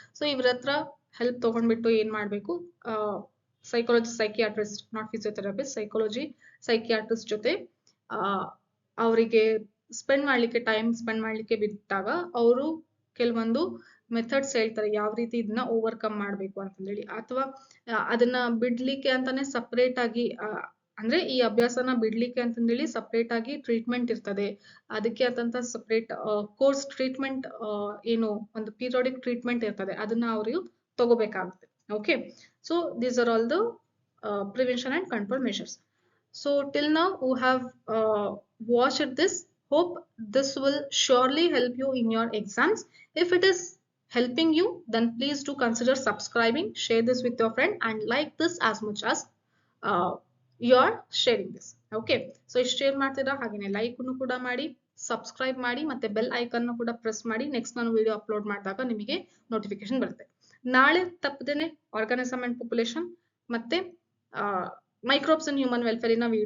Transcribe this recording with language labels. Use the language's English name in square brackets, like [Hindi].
[Kannada] So ಇವ್ರ ಹತ್ರ help ತಗೊಂಡ್ಬಿಟ್ಟು ಏನ್ ಮಾಡ್ಬೇಕು, psychology psychiatrist, not physiotherapist, psychology psychiatrist ಜೊತೆ ಅವರಿಗೆ ಟೈಮ್ ಸ್ಪೆಂಡ್ ಮಾಡ್ಲಿಕ್ಕೆ ಬಿಟ್ಟಾಗ ಅವರು ಕೆಲವೊಂದು ಮೆಥಡ್ಸ್ ಹೇಳ್ತಾರೆ, ಯಾವ ರೀತಿ ಇದನ್ನ ಓವರ್ಕಮ್ ಮಾಡ್ಬೇಕು ಅಂತಂದೇಳಿ. ಅಥವಾ ಅದನ್ನ ಬಿಡ್ಲಿಕ್ಕೆ ಅಂತಾನೆ ಸಪರೇಟ್ ಆಗಿ ಅಂದ್ರೆ ಈ ಅಭ್ಯಾಸನ ಬಿಡ್ಲಿಕ್ಕೆ ಅಂತಂದೇಳಿ ಸಪರೇಟ್ ಆಗಿ ಟ್ರೀಟ್ಮೆಂಟ್ ಇರ್ತದೆ. ಅದಕ್ಕೆ ಆದಂತ ಸಪರೇಟ್ ಕೋರ್ಸ್ ಟ್ರೀಟ್ಮೆಂಟ್, ಏನು ಒಂದು ಪೀರಿಯಾಡಿಕ್ ಟ್ರೀಟ್ಮೆಂಟ್ ಇರ್ತದೆ, ಅದನ್ನ ಅವರು ತಗೋಬೇಕಾಗುತ್ತೆ. [English] Okay, so these are all the prevention and control measures. So till now who have watched this, hope this will surely help you in your exams. If it is helping you, then please do consider subscribing, share this with your friend and like this as much as you are sharing this. [Kannada] Okay, so share ಮಾಡ್ತೀರಾ, ಹಾಗೇನೆ like ಕೂಡ ಮಾಡಿ, subscribe ಮಾಡಿ, ಮತ್ತೆ bell icon ಕೂಡ press ಮಾಡಿ. Next ನಾನು video upload ಮಾಡಿದಾಗ ನಿಮಗೆ ನೋಟಿಫಿಕೇಶನ್ ಬರುತ್ತೆ. ನಾಳೆ ತಪ್ಪದೇನೆ ಆರ್ಗಾನಿಸಮ್ ಅಂಡ್ ಪಾಪ್ಯುಲೇಷನ್ ಮತ್ತೆ ಮೈಕ್ರೋಬ್ಸ್ ಅಂಡ್ ಹ್ಯೂಮನ್ ವೆಲ್ಫೇರ್ ವಿಡಿಯೋನು ಕೂಡ ನಾನು ಅಪ್ಲೋಡ್ ಮಾಡ್ತೀನಿ. [English] Do watch and prepare well for your exams.